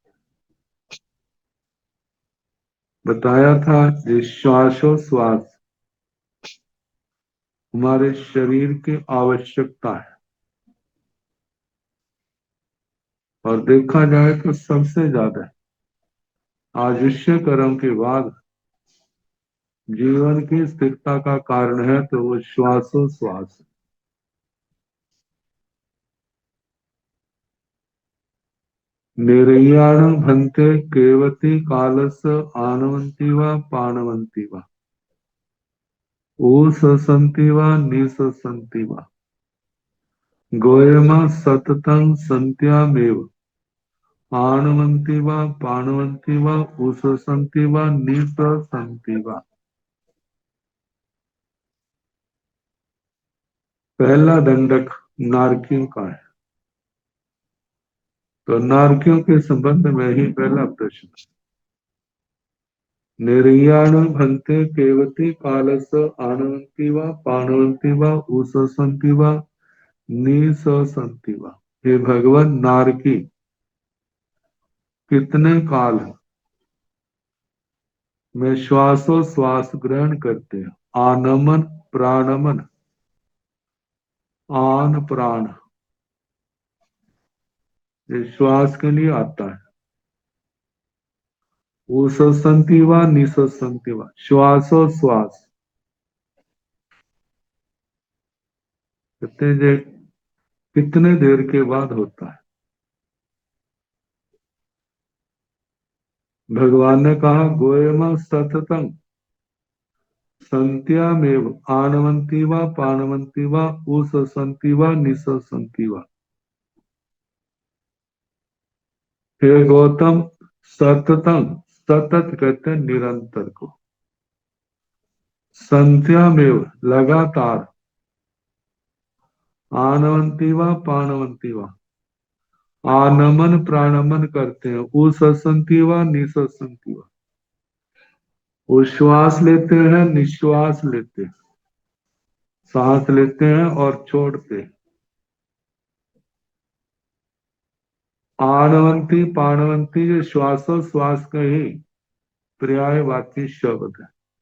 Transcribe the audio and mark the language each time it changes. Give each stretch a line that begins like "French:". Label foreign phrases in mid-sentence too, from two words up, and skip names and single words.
Hindi: बताया था ये श्वासोश्वास हमारे शरीर की आवश्यकता है, और देखा जाए तो सबसे ज्यादा आयुष्य कर्म के बाद जीवन की स्थिरता का कारण है तो वो श्वासोश्वास।
Prakrit languages: निर्याण भंते केवती कालस आनवंती व पाणवंती व ऊससंती व निससंती व गोयमा सततं संत्यामेव आणवंती व पाणवंती व ऊससंती व निससंती व।
Hindi: पहला दंडक नारकियों का है, तो नारकियों के संबंध में ही पहला प्रश्न।
Prakrit languages: निर्याण भंते केवती कालस आनवंती व पाणवंती व ऊससंती व निससंती व।
Hindi: हे भगवान, नारकी कितने काल में श्वासोश्वास ग्रहण करते हैं। आनमन प्राणमन, आन प्राण ये श्वास के लिए आता है।
Prakrit languages: ऊससंती व निससंती व
Hindi: श्वासोश्वास कितने देर के बाद होता है। भगवान ने कहा
Prakrit languages: गोयम सततम संत्यामेव आणवंती व पाणवंती व ऊससंती व निससंती व।
Hindi: हे गौतम, सततम, सतत कहते हैं निरंतर को। संत्यामेव लगातार,
Prakrit languages: आणवंती व पाणवंती व
Hindi: आनमन प्राणमन करते हैं।
Prakrit languages: ऊससंती व निससंती व
Hindi: उश्वास लेते हैं, निश्वास लेते हैं, सांस लेते हैं और छोड़ते हैं।
Prakrit languages: आणवंती पाणवंती
Hindi: ये श्वासोश्वास का ही पर्यायवाची शब्द है।